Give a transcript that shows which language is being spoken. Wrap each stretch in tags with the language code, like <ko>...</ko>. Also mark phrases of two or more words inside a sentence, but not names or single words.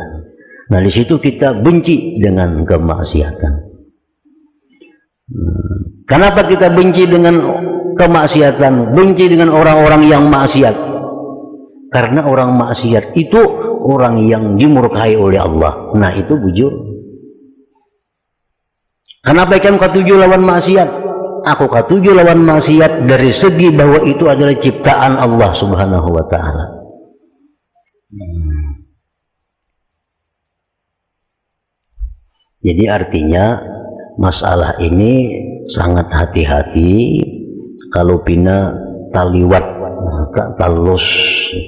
<id>Nah di situ kita benci dengan kemaksiatan. Kenapa kita benci dengan kemaksiatan? Benci dengan orang-orang yang maksiat. Karena orang maksiat itu orang yang dimurkai oleh Allah.</id> <bjn>Nah itu bujur. Kenapa ikan katuju lawan maksiat? Aku katuju lawan maksiat dari segi bahwa itu adalah ciptaan Allah</bjn> <ar>سبحانه وتعالى.</ar> <bjn>Jadi artinya masalah ini sangat hati-hati kalau pina taliwat, maka talus itu.</bjn>